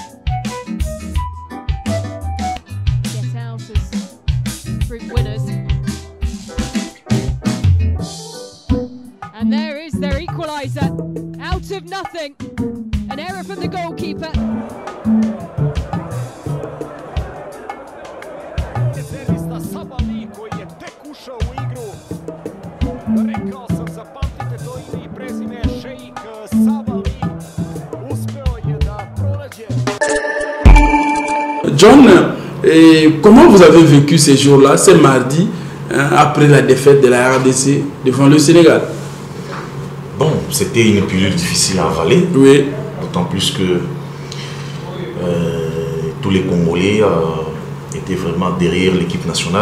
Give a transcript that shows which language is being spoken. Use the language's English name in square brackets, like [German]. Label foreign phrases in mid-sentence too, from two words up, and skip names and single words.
[English] Get out as group winners. And there is their equaliser. Out of nothing. An error from the goalkeeper. [Serbian] Rezervista Sabali koji je tek ušao u igru. Rekao sam, zapamtite to ime i prezime, Šejik Sabali uspeo je da pronađe. [French] John, comment vous avez vécu ces jours-là, ce mardi après la défaite de la RDC devant le Sénégal? Bon, c'était une période difficile à avaler. Oui. D'autant plus que tous les Congolais étaient vraiment derrière l'équipe nationale.